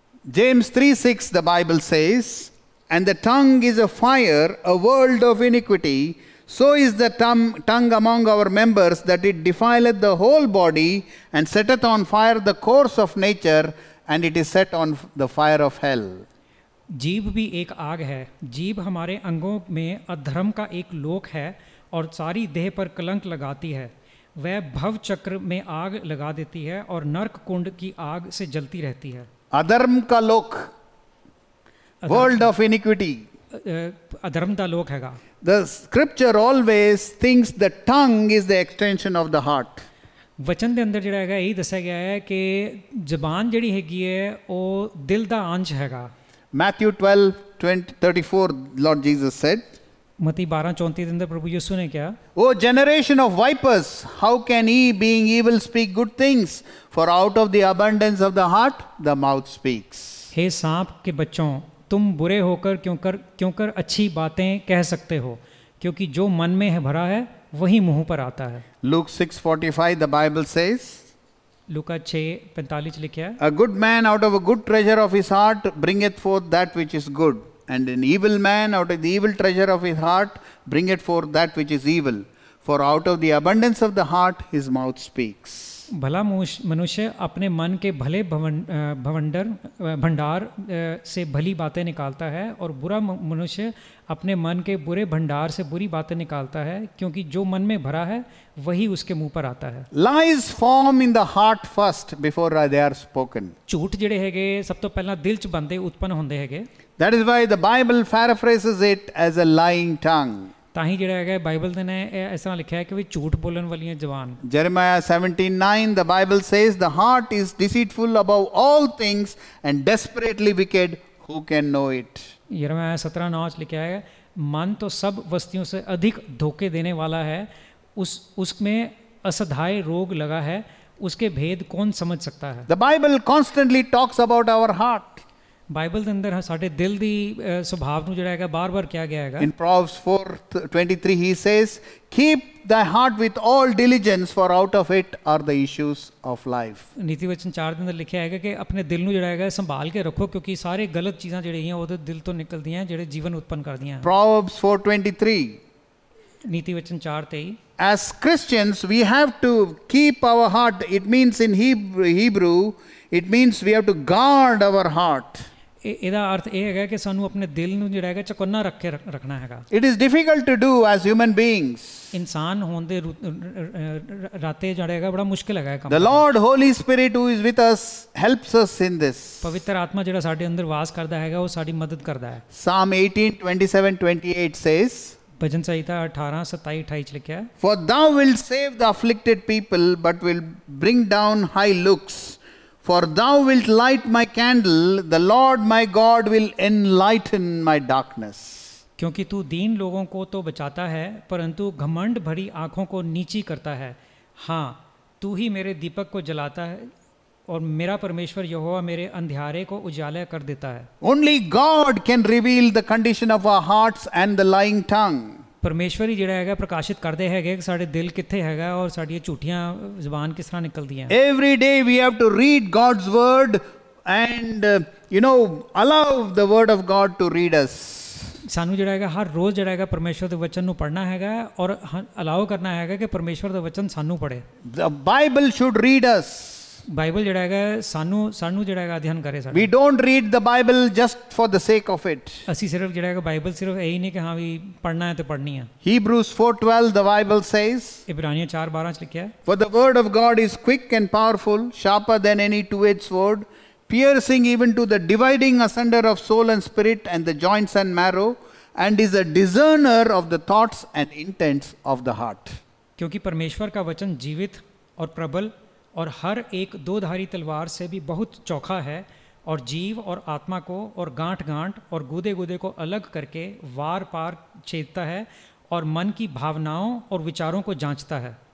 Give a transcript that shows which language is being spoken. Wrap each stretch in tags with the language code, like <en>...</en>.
<en>James 3:6 the Bible says, and the tongue is a fire, a world of iniquity. So is the tongue among our members, that it defileth the whole body, and setteth on fire the course of nature, and it is set on the fire of hell.</en> <hi>जीभ भी एक आग है, जीभ हमारे अंगों में अधर्म का एक लोक है और सारी देह पर कलंक लगाती है। वह भव चक्र में आग लगा देती है और नरक कुंड की आग से जलती रहती है। अधर्म का लोक,</hi> <en>world of iniquity.</en> <pa>ਅਧਰਮ ਦਾ ਲੋਕ ਹੈਗਾ।</pa> <en>The scripture always thinks the tongue is the extension of the heart.</en> <pa>ਵਚਨ ਦੇ ਅੰਦਰ ਜਿਹੜਾ ਹੈਗਾ ਇਹ ਦੱਸਿਆ ਗਿਆ ਹੈ ਕਿ ਜ਼ਬਾਨ ਜਿਹੜੀ ਹੈਗੀ ਹੈ ਉਹ ਦਿਲ ਦਾ ਅੰਸ਼ ਹੈਗਾ।</pa> <en>Matthew 12:34, Lord Jesus said,</en> <pa>ਮਤੀ 12:34 ਦੇ ਅੰਦਰ ਪ੍ਰਭੂ ਯਿਸੂ ਨੇ ਕਿਹਾ,</pa> <en>O generation of vipers, how can ye, being evil, speak good things? For out of the abundance of the heart, the mouth speaks.</en> <hi>हे सांप के बच्चों, तुम बुरे होकर क्यों कर अच्छी बातें कह सकते हो, क्योंकि जो मन में है भरा है वही मुंह पर आता है।</hi> <en>Luke 6:45, the Bible says,</en> <hi>लूका 6:45 लिखा है,</hi> <en>A good man out of a good treasure of his heart bringeth forth that which is good, and an evil man out of the evil treasure of his heart bringeth forth that which is evil. For out of the abundance of the heart his mouth speaks.</en> <hi>भला मनुष्य अपने मन के भले भंडार से भली बातें निकालता है, और बुरा मनुष्य अपने मन के बुरे भंडार से बुरी बातें निकालता है, क्योंकि जो मन में भरा है वही उसके मुंह पर आता है।</hi> <en>Lies form in the heart first before they are spoken.</en> <pa>झूठ ਜਿਹੜੇ ਹੈਗੇ ਸਭ ਤੋਂ ਪਹਿਲਾਂ ਦਿਲ 'ਚ ਬੰਦੇ ਉਤਪੰਨ ਹੁੰਦੇ ਹੈਗੇ।</pa> <en>That is why the Bible paraphrases it as a lying tongue.</en> <pa>ਤਾਂ ਹੀ ਜਿਹੜਾ ਹੈਗਾ ਬਾਈਬਲ ਦੇ ਨੇ ਇਸ ਤਰ੍ਹਾਂ ਲਿਖਿਆ ਹੈ ਕਿ ਵੀ ਝੂਠ ਬੋਲਣ ਵਾਲੀਆਂ ਜ਼ਬਾਨ।</pa> <en>Jeremiah 17:9, the Bible says, The heart is deceitful above all things and desperately wicked. Who can know it?</en> <hi>यिर्मयाह 17:9 लिखा है, मन तो सब वस्तुओं से अधिक धोखे देने वाला है, उसमें असधाय रोग लगा है, उसके भेद कौन समझ सकता है।</hi> <en>The Bible constantly talks about our heart.</en> <pa>Bible ਦੇ ਅੰਦਰ ਸਾਡੇ ਦਿਲ ਦੀ ਸੁਭਾਅ ਨੂੰ ਜਿਹੜਾ ਹੈਗਾ ਬਾਰ-ਬਾਰ ਕਿਹਾ ਗਿਆ ਹੈਗਾ।</pa> <en>In Proverbs 4:23 he says, Keep thy heart with all diligence, for out of it are the issues of life.</en> <pa>ਨੀਤੀ ਵਚਨ 4 ਦੇ ਅੰਦਰ ਲਿਖਿਆ ਹੈਗਾ ਕਿ ਆਪਣੇ ਦਿਲ ਨੂੰ ਜਿਹੜਾ ਹੈਗਾ ਸੰਭਾਲ ਕੇ ਰੱਖੋ, ਕਿਉਂਕਿ ਸਾਰੇ ਗਲਤ ਚੀਜ਼ਾਂ ਜਿਹੜੀਆਂ ਉਹਦੇ ਦਿਲ ਤੋਂ ਨਿਕਲਦੀਆਂ ਜਿਹੜੇ ਜੀਵਨ ਉਤਪੰਨ ਕਰਦੀਆਂ।</pa> <en>Proverbs 4:23,</en> <pa>ਨੀਤੀ ਵਚਨ 4:23,</pa> <en>As Christians we have to keep our heart. It means in Hebrew it means we have to guard our heart.</en> <pa>ਇਹਦਾ ਅਰਥ ਇਹ ਹੈਗਾ ਕਿ ਸਾਨੂੰ ਆਪਣੇ ਦਿਲ ਨੂੰ ਜਿਹੜਾ ਹੈਗਾ ਚੌਕੰਨਾ ਰੱਖ ਕੇ ਰੱਖਣਾ ਹੈਗਾ।</pa> <en>It is difficult to do as human beings.</en> <pa>ਇਨਸਾਨ ਹੋਣ ਦੇ ਰਾਤੇ ਜਿਹੜਾ ਹੈਗਾ ਬੜਾ ਮੁਸ਼ਕਿਲ ਹੈਗਾ ਕੰਮ।</pa> <en>The Lord Holy Spirit who is with us helps us in this.</en> <pa>ਪਵਿੱਤਰ ਆਤਮਾ ਜਿਹੜਾ ਸਾਡੇ ਅੰਦਰ ਵਾਸ ਕਰਦਾ ਹੈਗਾ ਉਹ ਸਾਡੀ ਮਦਦ ਕਰਦਾ ਹੈ।</pa> <en>Psalm 18:27-28 says,</en> <pa>ਭਜਨ ਸੰਹਿਤਾ 18:27-28 ਚ ਲਿਖਿਆ ਹੈ,</pa> <en>For thou wilt save the afflicted people, but will bring down high looks. For thou wilt light my candle, the Lord my God will enlighten my darkness.</en> <hi>क्योंकि तू दीन लोगों को तो बचाता है, परंतु घमंड भरी आँखों को नीची करता है। हाँ, तू ही मेरे दीपक को जलाता है, और मेरा परमेश्वर यहोवा मेरे अंधियारे को उजाला कर देता है।</hi> <en>Only God can reveal the condition of our hearts and the lying tongue.</en> <pa>ਪਰਮੇਸ਼ਵਰ ਹੀ ਜਿਹੜਾ ਹੈਗਾ ਪ੍ਰਕਾਸ਼ਿਤ ਕਰਦੇ ਹੈਗੇ ਕਿ ਸਾਡੇ ਦਿਲ ਕਿੱਥੇ ਹੈਗਾ ਔਰ ਸਾਡੀਆਂ ਝੂਠੀਆਂ ਜ਼ਬਾਨ ਕਿਸ ਤਰ੍ਹਾਂ ਨਿਕਲਦੀਆਂ।</pa> <en>Every day we have to read God's word and allow the word of God to read us.</en> <pa>ਸਾਨੂੰ ਜਿਹੜਾ ਹੈਗਾ ਹਰ ਰੋਜ਼ ਜਿਹੜਾ ਹੈਗਾ ਪਰਮੇਸ਼ਵਰ ਦੇ ਵਚਨ ਨੂੰ ਪੜ੍ਹਨਾ ਹੈਗਾ ਔਰ ਅਲਾਓ ਕਰਨਾ ਹੈਗਾ ਕਿ ਪਰਮੇਸ਼ਵਰ ਦਾ ਵਚਨ ਸਾਨੂੰ ਪੜ੍ਹੇ।</pa> <en>The Bible should read us.</en> <pa>Bible ਜਿਹੜਾ ਹੈਗਾ ਸਾਨੂੰ ਜਿਹੜਾ ਹੈਗਾ ਅਧਿਐਨ ਕਰੇ ਸਾਡਾ।</pa> <en>We don't read the Bible just for the sake of it.</en> <pa>ਅਸੀਂ ਸਿਰਫ ਜਿਹੜਾ ਹੈਗਾ ਬਾਈਬਲ ਸਿਰਫ ਇਹੀ ਨਹੀਂ ਕਿ ਹਾਂ ਵੀ ਪੜ੍ਹਨਾ ਹੈ ਤੇ ਪੜ੍ਹਨੀ ਹੈ।</pa> <en>Hebrews 4:12 the Bible says,</en> <pa>ਇਬਰਾਨੀਆਂ 4:12 ਚ ਲਿਖਿਆ ਹੈ,</pa> <en>For the word of God is quick and powerful, sharper than any two-edged sword, piercing even to the dividing asunder of soul and spirit and the joints and marrow, and is a discerner of the thoughts and intents of the heart.</en> <hi>क्योंकि परमेश्वर का वचन जीवित और प्रबल और हर एक दो-धारी तलवार से भी बहुत चौखा है, और जीव और आत्मा को और गांठ और गूदे को अलग करके वार पार छेदता है, और मन की भावनाओं और विचारों को जांचता है।</hi>